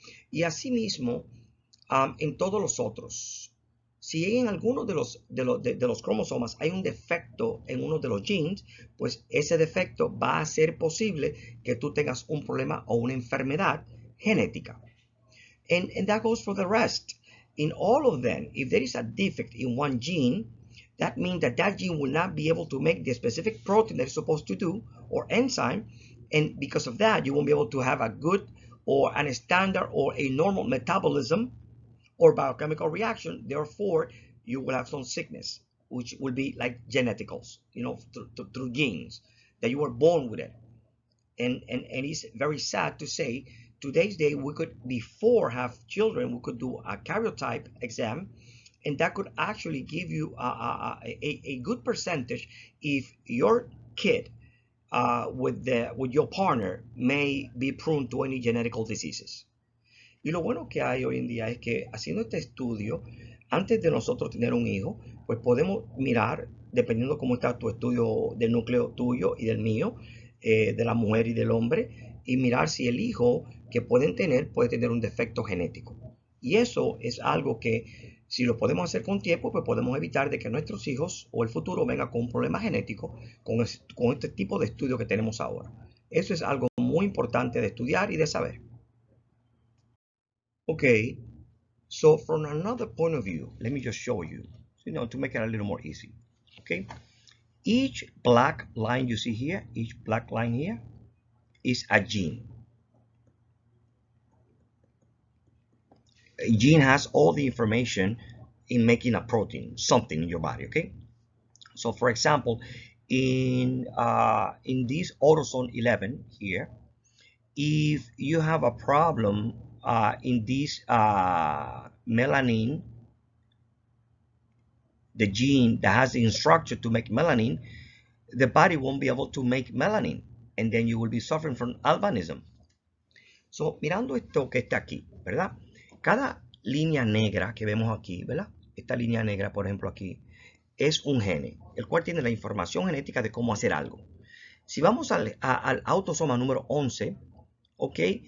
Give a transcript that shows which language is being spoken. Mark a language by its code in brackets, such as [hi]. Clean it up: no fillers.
[es] Y asimismo, en todos los otros, si en alguno de los cromosomas hay un defecto en uno de los genes, pues ese defecto va a hacer posible que tú tengas un problema o una enfermedad genética. [en] And that goes for the rest. In all of them, if there is a defect in one gene, that means that that gene will not be able to make the specific protein that it's supposed to do, or enzyme, and because of that, you won't be able to have a good or a standard or a normal metabolism or biochemical reaction. Therefore, you will have some sickness, which will be like geneticals, through genes, that you were born with it. And it's very sad to say, today's day, we could, before have children, we could do a karyotype exam, and that could actually give you a good percentage if your kid with your partner may be prone to any genetical diseases. Y lo bueno que hay hoy en día es que haciendo este estudio, antes de nosotros tener un hijo, pues podemos mirar, dependiendo cómo está tu estudio del núcleo tuyo y del mío, de la mujer y del hombre, y mirar si el hijo que pueden tener puede tener un defecto genético. Y eso es algo que, si lo podemos hacer con tiempo, pues podemos evitar de que nuestros hijos o el futuro venga con un problema genético con este tipo de estudio que tenemos ahora. Eso es algo muy importante de estudiar y de saber. Okay, so from another point of view, let me just show you, to make it a little more easy. Okay, each black line you see here, each black line here is a gene. A gene has all the information in making a protein, something in your body. Okay, so for example, in this autosome 11 here, if you have a problem in this melanin, the gene that has the instructor to make melanin, the body won't be able to make melanin, and then you will be suffering from albinism. [es] So, mirando esto que está aquí, ¿verdad? Cada línea negra que vemos aquí, ¿verdad? Esta línea negra, por ejemplo, aquí, es un gene, el cual tiene la información genética de cómo hacer algo. Si vamos al autosoma número 11, ¿ok?